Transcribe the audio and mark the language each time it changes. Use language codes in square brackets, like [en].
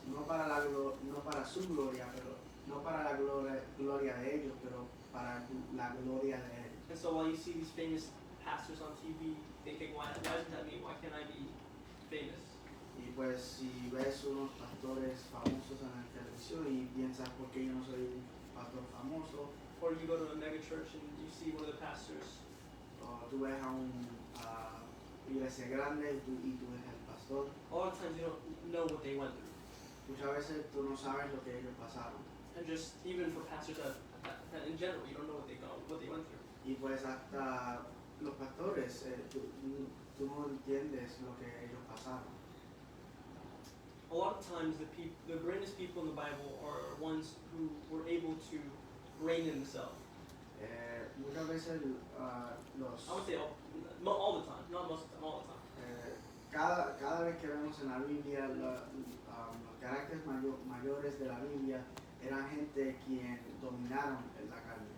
[es] No para su gloria, pero no para la gloria de ellos, pero para la gloria de Él. [en] And so while you see these famous pastors on TV thinking, why isn't that me? Why can't I be famous? [es] Y pues si ves unos pastores famosos en la televisión y piensas, ¿por qué yo no soy un pastor famoso? [en] Or you go to a mega church and you see one of the pastors, [es] O tú ves a una iglesia grande y tú ves al pastor. [en] a lot of times you don't know what they went through. [es] Muchas veces tú no sabes lo que ellos pasaron. [en] And just even for pastors that in general, you don't know what they went through. [es] Y pues hasta los pastores, tú no entiendes lo que ellos pasaron. [en] a lot of times the greatest people in the Bible are ones who were able to rein in themselves. [es] Muchas veces los... [en] I would say all the time, not most of the time, all the time. [es] Cada vez que vemos en la Biblia los caracteres mayores de la Biblia eran gente quien dominaron la carne.